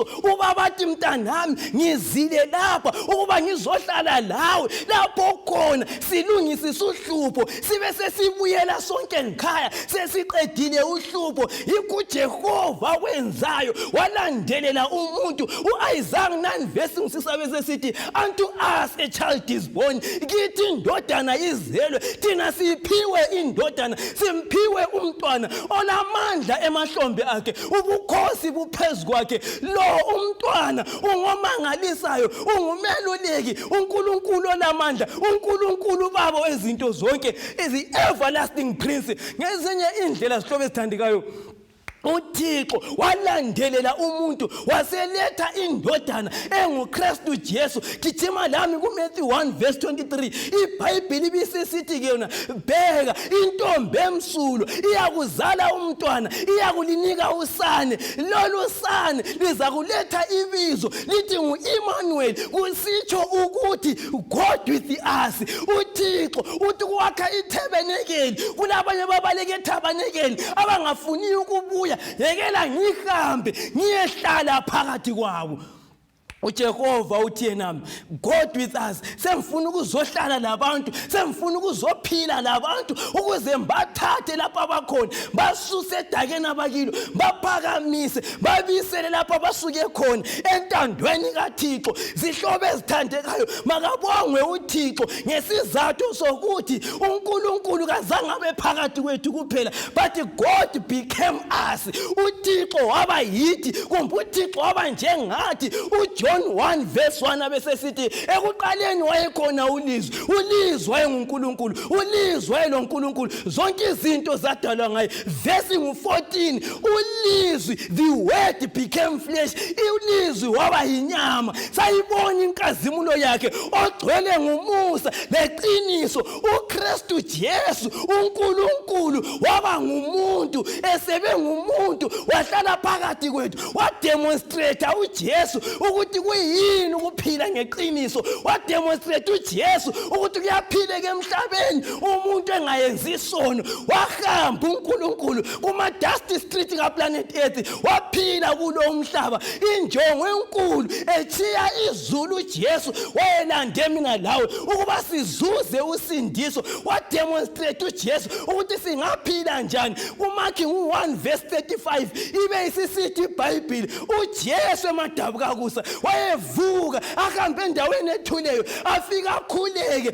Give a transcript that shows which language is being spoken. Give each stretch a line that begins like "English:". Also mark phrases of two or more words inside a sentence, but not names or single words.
North Ndebele: Ubaba athi mntanami ngizile lapha ukuba ngizohlala lawe lapho khona silungisisa uhlupho sibe sesibuyela sonke ngikhaya sesiqedile uhlupho. IkuJehova kwenzayo walandelela umuntu.
English: uIsaiah 9 verse 6 bese unto us a child is born,
North Ndebele: kithi indodana izelwe, thina siphiwe indodana, simphiwe umntwana olamandla emahlombe akhe, ubukhosi buphezu kwakhe. Lo umntwana ungomangalisayo, ungumeluleki, uNkulunkulu olamandla, uNkulunkulu babo ezinto zonke,
English: is everlasting prince.
North Ndebele: Ngezinye indlela sihlobo esithandekayo, uThixo walandelela umuntu waseletha indodana enguKristu Jesu. Gijima lami kuMatthew 1 verse 23 iBhayibheli bisisithi ke yona, bheka intombi emsulo iyakuzala umntwana, iyakulinika usane, lolu sane liza kuletha ibizo lithi nguEmmanuel, kusitsho ukuthi
English: God with us.
North Ndebele: uThixo uthi kwakha ithabanekeli, kulabanye babaleke ethabanekeli abangafuni ukubuya, yekela ngihambe ngiyehlala phakathi kwabo. uJehova uthi yena,
English: God with us,
North Ndebele: semfuna ukuzohlala labantu, semfuna ukuzophila labantu ukuze mbathathe lapha abakhona, basuse edakeni abakilo, baphakamise, babisele lapha abasuke khona entandweni kaThixo. Zihlobo ezithandekayo, makabongwe uThixo ngesizathu sokuthi uNkulunkulu kazange abe phakathi kwethu kuphela,
English: but God became us.
North Ndebele: uThixo waba yithi, kumbe uThixo waba njengathi. John 1 verse 1 abesesithi, ekuqaleni wayekhona ulizwi, ulizwi wayenguNkulunkulu, ulizwi wayeloNkulunkulu, zonke izinto zadalwa ngaye. Verse 14, ulizwi,
English: the word became flesh,
North Ndebele: ulizwi waba yinyama, sayibona inkazimulo yakhe ogcwele ngumusa leqiniso. uKristu Jesu, uNkulunkulu waba ngumuntu, esebe ngumuntu wahlala phakathi kwethu, wademonstrate uJesu ukuthi kuyini ukuphila ngeqiniso, wademonstrate uJesu ukuthi kuyaphileka emhlabeni umuntu engayenzi isono. Wahamba uNkulunkulu kuma
English: dusty street
North Ndebele: kaplanet Earth, waphila kulo umhlaba injongo enkulu, echiya izulu uJesu wayelande mina lawe ukuba sizuze usindiso. Wademonstrate uJesu ukuthi singaphila njani. kuMark 1 verse 35 ibe isisithi iBhayibheli, uJesu emadabuka kusa wayevuka ahambe endaweni ethuleyo afika akhuleke.